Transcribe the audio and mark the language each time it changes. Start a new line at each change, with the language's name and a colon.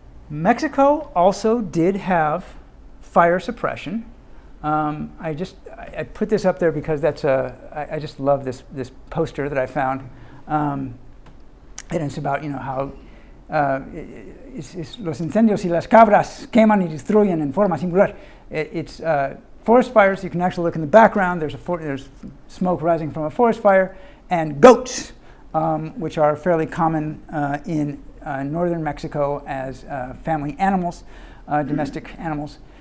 English: Mexico also did have fire suppression. I put this up there because I just love this poster that I found. And it's about how
Spanish: los incendios y las cabras queman y destruyen en forma singular.
English: It's forest fires. You can actually look in the background. There's smoke rising from a forest fire, and goats, which are fairly common in northern Mexico as family animals, domestic animals.